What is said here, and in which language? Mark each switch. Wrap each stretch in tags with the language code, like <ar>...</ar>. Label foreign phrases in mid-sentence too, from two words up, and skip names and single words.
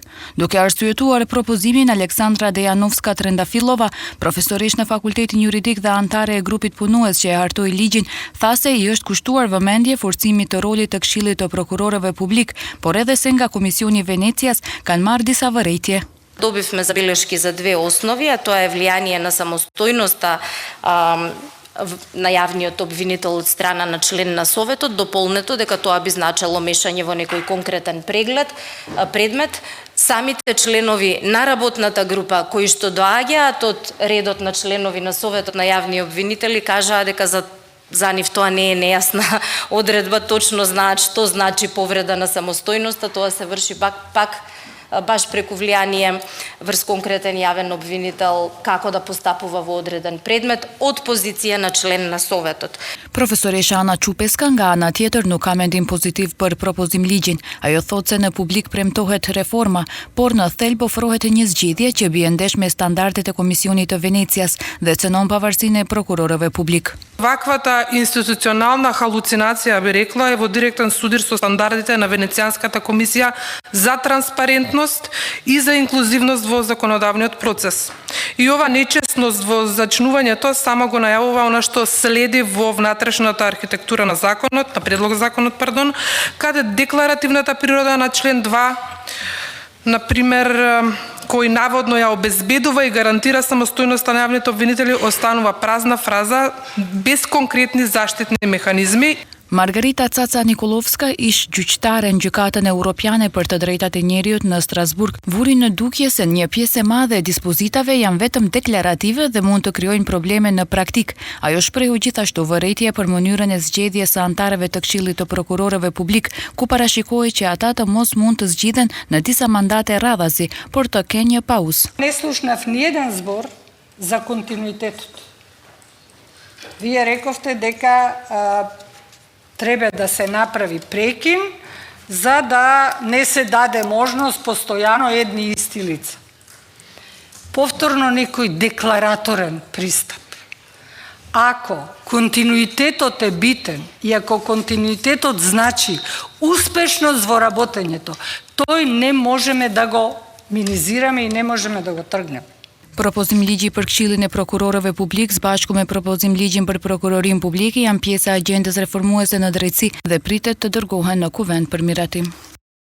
<sq>Duke arsyetuar propozimin, Aleksandra Dejanovska Trendafillova, profesoresh në Fakultetin Juridik dhe antare e grupit punues që e hartoi ligjin, tha se i është kushtuar vëmendje forcimit të rolit të Këshillit të Prokurorëve Publik, por edhe se nga Komisioni Venecias kanë marrë disa vërejtje.</sq> <mk>Добивме забелешки за две основи, а тоа е влијание на самостојноста на јавниот обвинител од страна на член на Советот, дополнето дека тоа би значело мешање во некој конкретен предмет. Самите членови на работната група кои што доаѓаат од редот на членови на Советот на јавни обвинители кажаа дека за нив тоа не е нејасна одредба, точно знаат што значи повреда на самостојноста, тоа се врши пак баш преку влијание врз конкретен јавен обвинител како да постапува во одреден предмет од позиција на член на Советот.</mk> <sq>Profesoresha Ana Çupeska nga ana tjetër nuk ka mendim pozitiv për propozim ligjin. Ajo thotë se në publik premtohet reforma, por në thelb ofrohet një zgjidhje që bie ndesh me standardet e Komisionit të Venecias dhe cënon pavarësinë e prokurorëve publik.</sq> <mk>Ваквата институционална халуцинација, би рекла, е во директен судир со стандардите на Венецијанската комисија за транспарентност и за инклузивност во законодавниот процес. И ова нечесност во зачнувањето само го најавува она што следи во внатрешната архитектура на законот, на предлог законот, каде декларативната природа на член 2, например, кој наводно ја обезбедува и гарантира самостојноста на јавните обвинители, останува празна фраза без конкретни заштитни механизми.</mk> <sq>Margarita Caca Nikolovska, ish gjyqtare në Gjykatën Europiane për të drejtat e njerijut në Strasburg, vuri në dukje se një pjesë e madhe e dispozitave janë vetëm deklarative dhe mund të krijojnë probleme në praktik. Ajo shprehu gjithashtu vërejtje për mënyrën e zgjedhjes së antarëve të Këshillit të Prokurorëve Publik, ku parashikohej që ata të mos mund të zgjidhen në disa mandate radhazi, por të kenë një pauzë.</sq> <mk>Не слушнав ниеден збор за континуитетот. Вие рековте дека треба да се направи прекин за да не се даде можност постојано едни исти лица. Повторно некој деклараторен пристап. Ако континуитетот е битен и ако континуитетот значи успешност во работењето, тој не можеме да го минизираме и не можеме да го тргнеме.</mk> <sq>Propozim ligji për Këshillin e Prokurorëve Publik së bashku me propozim ligjin për Prokurorinë Publike janë pjesë e agjendës reformuese në drejtësi dhe pritet të dërgohen në kuvend për miratim.</sq>